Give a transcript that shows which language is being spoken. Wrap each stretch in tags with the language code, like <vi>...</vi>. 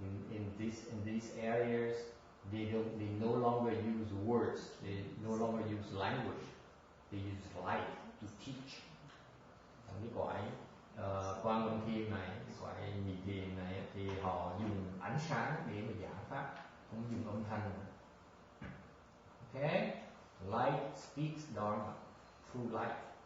<en>In these areas, they no longer use words. They no longer use language. They use light to teach.</en> <vi>Cái cõi Quang Âm Thiên này, cái cõi nhị thiền này thì họ dùng ánh sáng để mà giảng pháp, không dùng âm thanh.</vi> <en>Okay, light speaks Dharma through light.</en>